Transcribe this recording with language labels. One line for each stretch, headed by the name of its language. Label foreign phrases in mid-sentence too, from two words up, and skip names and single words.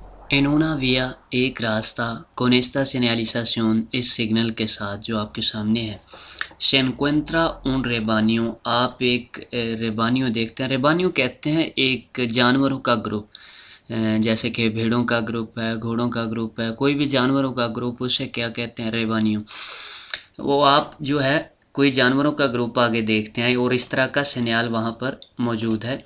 Spanish: En una vía
Urdu: ایک راستہ
Spanish: con esta señalización
Urdu: اس سگنل کے ساتھ جو آپ کے سامنے ہے
Spanish: se encuentra un rebaño
Urdu: آپ ایک ریبانیو دیکھتے ہیں. ریبانیو کہتے ہیں ایک جانوروں کا گروپ، جیسے کہ بھیڑوں کا گروپ ہے، گھوڑوں کا گروپ ہے، کوئی بھی جانوروں کا گروپ، اسے کیا کہتے ہیں؟ ریبانیو. وہ آپ جو ہے کوئی جانوروں کا گروپ آگے دیکھتے ہیں اور اس طرح کا سینیال وہاں پر موجود ہے.